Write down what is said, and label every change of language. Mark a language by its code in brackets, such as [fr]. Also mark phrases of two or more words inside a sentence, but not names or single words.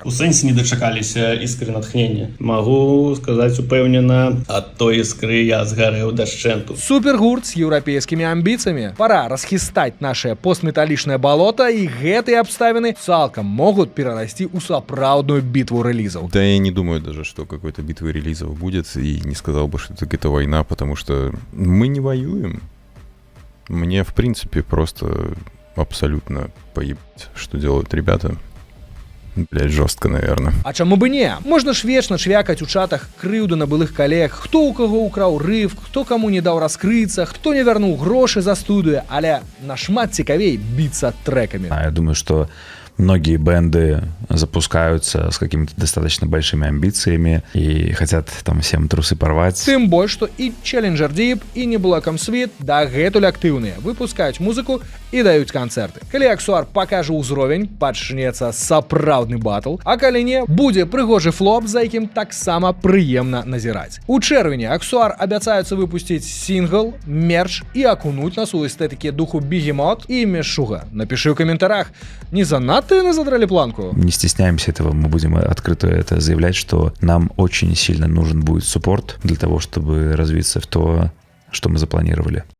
[be] У сэнсе не дачакаліся іскры натхнення. Магу сказаць упэўнена, ад той іскры я згарэў дашчэнту. Супергурт з еўрапейскімі амбіцыямі. Пара расхістаць нашае постметалічнае балота, і гэтыя абставіны цалкам могуць перарасці ў сапраўдную бітву рэлізаў. [ru] Да я не думаю даже, что какой-то битвы релизов будет, и не сказал бы, что это война, потому что мы не воюем. Мне, в принципе, просто абсолютно поебать, что делают ребята. Блядь, жестко, наверное. [be] А чаму бы не? Можна ж вечна чвякаць у чатах крыўду на былых калег, хто ў каго ўкраў рыф, хто каму не даў раскрыцца, хто не вярнуў грошы за студыю, але нашмат цікавей біцца трэкамі. [ru] Я думаю, что многие бенды запускаются с какими-то достаточно большими амбициями и хотят там всем трусы порвать. [be] Тым больш, што і Challenger Deep, і не Black Ops Sweet дагэтуль актыўныя, выпускаюць музыку і даюць канцэрты. Калі Аксуар пакажа ўзровень, пачнецца сапраўдны батл, а калі не, будзе прыгожы флоп, за якім таксама прыемна назіраць. У чэрвені Аксуар абяцаюцца выпусціць сінгл, мерч і акунуць нас у эстэтыкі духу Бігемот і Мешуга. Напиши ў каментарах, не занадто яны задралі планку? [ru] Не стесняемся этого, мы будем открыто это заявлять, что нам очень сильно нужен будет суппорт для того, чтобы развиться в то, что мы запланировали.